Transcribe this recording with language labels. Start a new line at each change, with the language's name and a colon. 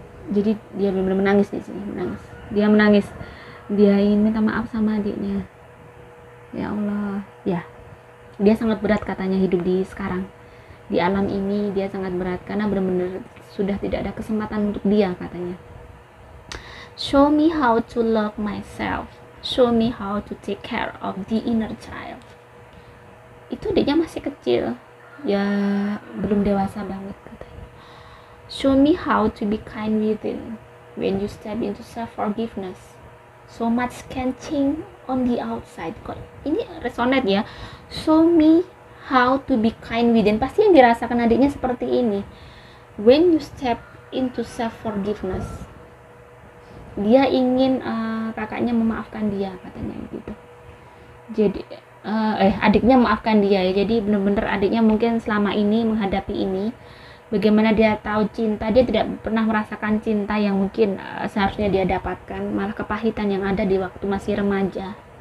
Indonesian: Jadi dia benar-benar menangis di sini, menangis. Dia ingin minta maaf sama adiknya. Ya Allah, ya. Dia sangat berat katanya hidup di sekarang. Di alam ini dia sangat berat karena benar-benar sudah tidak ada kesempatan untuk dia katanya.
English: Show me how to love myself. Show me how to take care of the inner child.
Indonesian: Itu adiknya masih kecil, ya belum dewasa banget katanya.
English: Show me how to be kind within. When you step into self-forgiveness, so much can change on the outside.
Indonesian: Kok ini resonate ya.
English: Show me how to be kind within.
Indonesian: Pasti yang dirasakan adiknya seperti ini.
English: When you step into self-forgiveness,
Indonesian: dia ingin kakaknya memaafkan dia katanya gitu. Jadi adiknya memaafkan dia ya. Jadi benar-benar adiknya mungkin selama ini menghadapi ini, bagaimana dia tahu cinta, dia tidak pernah merasakan cinta yang mungkin seharusnya dia dapatkan, malah kepahitan yang ada di waktu masih remaja.